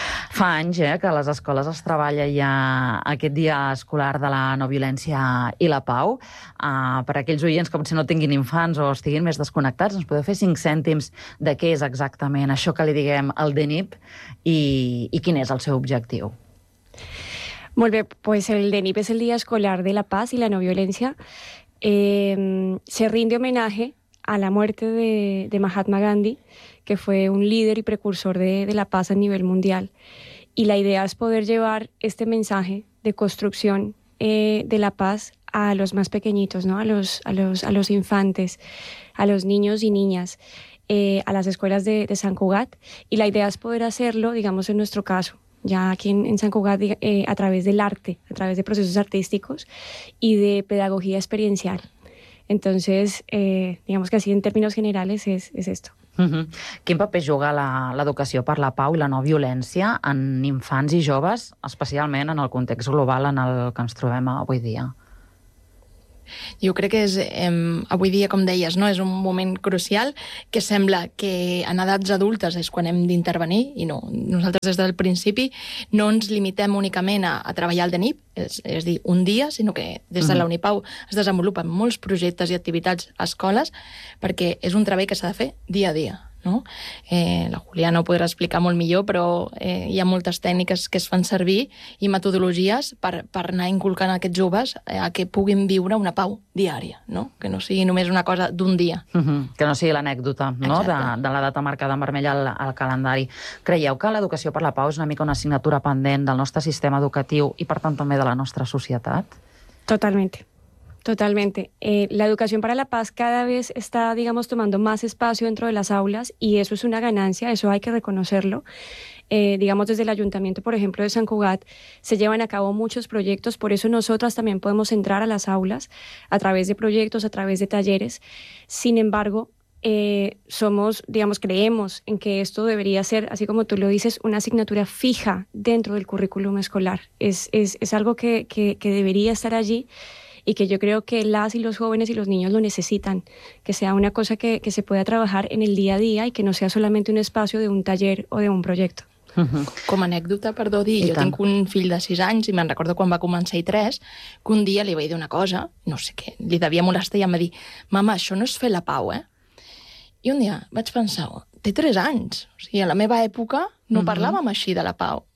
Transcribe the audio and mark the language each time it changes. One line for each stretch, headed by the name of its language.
Catalan: Fa anys que a les escoles es treballa ja aquest Dia Escolar de la No Violència i la Pau. Per aquells oients que potser no tinguin infants o estiguin més desconnectats, ens podeu fer 5 cèntims de què és exactament això que li diguem al DENIP i quin és el seu objectiu. Molt bé, pues el DENIP és el Dia Escolar de la Paz i la No Violència.
Spanish: Se rinde homenaje a la muerte de Mahatma Gandhi, que fue un líder y precursor de la paz a nivel mundial. Y la idea es poder llevar este mensaje de construcción de la paz a los más pequeñitos, ¿no? a los infantes, a los niños y niñas, a las escuelas de San Cugat. Y la idea es poder hacerlo, digamos, en nuestro caso, ya aquí en San Cugat, a través del arte, a través de procesos artísticos y de pedagogía experiencial. Entonces, digamos que así en términos generales es esto. Uh-huh.
Catalan: Quin paper juga l'educació per la pau i la no violència en infants i joves, especialment en el context global en el que ens trobem avui dia? Jo crec que és, avui dia, com deies, no? És un moment crucial que sembla que en edats adultes és quan hem d'intervenir, i no, nosaltres des del principi no ens limitem únicament a treballar el DENIP, és a dir, un dia, sinó que des de la Unipau es desenvolupen molts projectes i activitats a escoles, perquè és un treball que s'ha de fer dia a dia. No? La Juliana ho podrà explicar molt millor, però hi ha moltes tècniques que es fan servir i metodologies per anar inculcant aquests joves a que puguin viure una pau diària, no? Que no sigui només una cosa d'un dia. Mm-hmm. Que no sigui l'anècdota, no? De la data marcada en vermell al calendari. Creieu que l'educació per la pau és una mica una assignatura pendent del nostre sistema educatiu i, per tant, també de la nostra societat?
Spanish: Totalmente. La educación para la paz cada vez está, digamos, tomando más espacio dentro de las aulas y eso es una ganancia, eso hay que reconocerlo. Digamos, desde el ayuntamiento, por ejemplo, de San Cugat, se llevan a cabo muchos proyectos, por eso nosotras también podemos entrar a las aulas a través de proyectos, a través de talleres. Sin embargo, creemos en que esto debería ser, así como tú lo dices, una asignatura fija dentro del currículum escolar. Es algo que debería estar allí. Y que yo creo que las y los jóvenes y los niños lo necesitan, que sea una cosa que se pueda trabajar en el día a día y que no sea solamente un espacio de un taller o de un proyecto.
Catalan: Com a anècdota, perdó, jo tinc un fill de 6 anys i me'n recordo quan va començar i 3, que un dia li vaig dir una cosa, no sé què, li devia molestar i em va dir: mama, això no és fer la pau, eh? I un dia vaig pensar, té 3 anys, o sigui, a la meva època no parlàvem així de la pau.